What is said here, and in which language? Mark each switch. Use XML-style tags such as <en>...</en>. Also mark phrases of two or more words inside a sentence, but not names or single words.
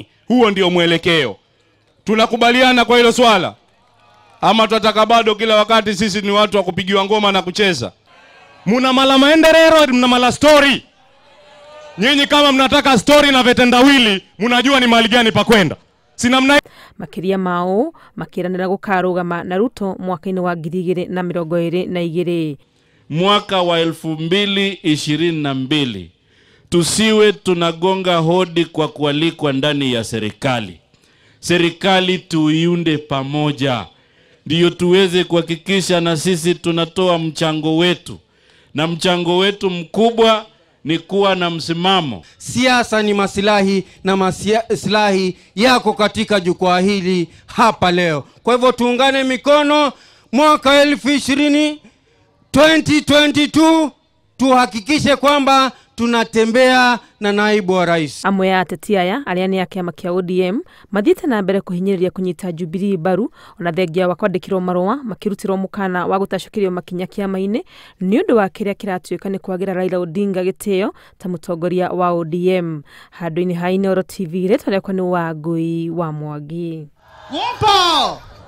<sw>Huo ndio mwelekeo. Tunakubaliana kwa hilo swala? Ama tunataka bado kila wakati sisi ni watu wa kupigiwa ngoma na kucheza? Muna mala maendeleo, muna mala story. Nyinyi kama mnataka story na vetendawili, mnajua ni mahali gani pa kwenda. Sinamna</sw> <ki>makiria mao makiranira gukarugama na Ruto mwaka-inĩ wa 2022.</ki> <sw>Mwaka wa 2022 tusiwe tunagonga hodi kwa kualikwa ndani ya serikali. Serikali tuiunde pamoja ndio tuweze kuhakikisha na sisi tunatoa mchango wetu, na mchango wetu mkubwa ni kuwa na msimamo. Siasa ni maslahi na maslahi yako katika jukwaa hili hapa leo. Kwa hivyo tuungane mikono mwaka 2022 tuhakikishe kwamba tunatembea na naibu wa rais.</sw> <ki>Amwe ya ateti aya arĩa nĩ a kiama kia ODM mathiĩte na mbere kũhinyĩrĩria kũnyita Jubilee mbaru ona thengia wa kwandĩkĩrwo marũa makirutirwo mukana wa gũtacũkĩrio makinya kiama-inĩ nĩ ũndũ wa kĩrĩa kĩratuĩka nĩ kwagĩra Raila Odinga gĩtĩo ta mũtongoria wa ODM. Handũ-inĩ ha Inooro TV rĩtwa rĩakwa nĩ Wangui wa Mwangi.</ki>